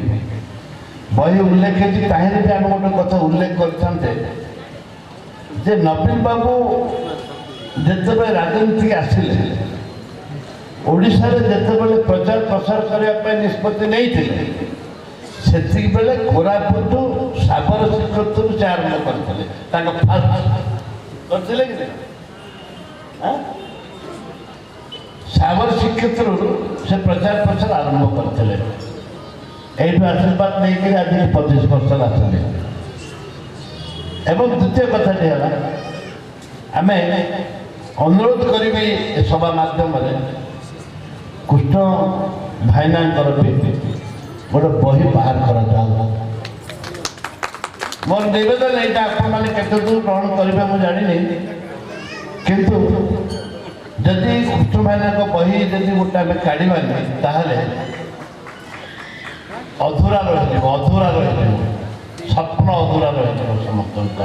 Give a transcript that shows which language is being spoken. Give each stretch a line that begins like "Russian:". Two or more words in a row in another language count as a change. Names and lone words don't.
Odia: ବହି ଉଲ୍ଲେଖ ହେଇଛି, ତାହିଁରେ ବି ଆମେ ଗୋଟେ କଥା ଉଲ୍ଲେଖ କରିଥାନ୍ତେ ଯେ ନବୀନ ବାବୁ ଯେତେବେଳେ ରାଜନୀତିକି ଆସିଲେ, ଓଡ଼ିଶାରେ ଯେତେବେଳେ ପ୍ରଚାର ପ୍ରସାର କରିବା ପାଇଁ ନିଷ୍ପତ୍ତି ନେଇଥିଲେ, ସେତିକି ବେଳେ କୋରାପୁଟ ଶାବର ଶ୍ରୀକ୍ଷେତ୍ରରୁ ସେ ଆରମ୍ଭ କରିଥିଲେ। ତାଙ୍କ ଫାଷ୍ଟ କରିଥିଲେ କି ନାହିଁ? ଶାବର ଶ୍ରୀକ୍ଷେତ୍ରରୁ ସେ ପ୍ରଚାର ପ୍ରସାର ଆରମ୍ଭ କରିଥିଲେ। ଏଇଟୁ ଆଶୀର୍ବାଦ ନେଇକି ଆଜି 25 ବର୍ଷ ଆସିଲେ। ଏବଂ ଦ୍ୱିତୀୟ କଥାଟି ହେଲା ଆମେ ଅନୁରୋଧ କରିବି ଏ ସଭା ମାଧ୍ୟମରେ କୃଷ୍ଣ ଭାଇନାଙ୍କର ବି ଗୋଟେ ବହି ବାହାର କରାଯାଉ। ମୋର ନିବେଦନ ଏଇଟା, ଆପଣମାନେ କେତେଦୂର ଗ୍ରହଣ କରିବେ ମୁଁ ଜାଣିନି, କିନ୍ତୁ ଯଦି କୃଷ୍ଣ ଭାଇନାଙ୍କ ବହି ଯଦି ଗୋଟେ ଆମେ କାଢ଼ିବାନି ତାହେଲେ ଅଧୁରା ରହିଯିବ, ସ୍ୱପ୍ନ ଅଧୁରା ରହିଯିବ ସମସ୍ତଙ୍କର।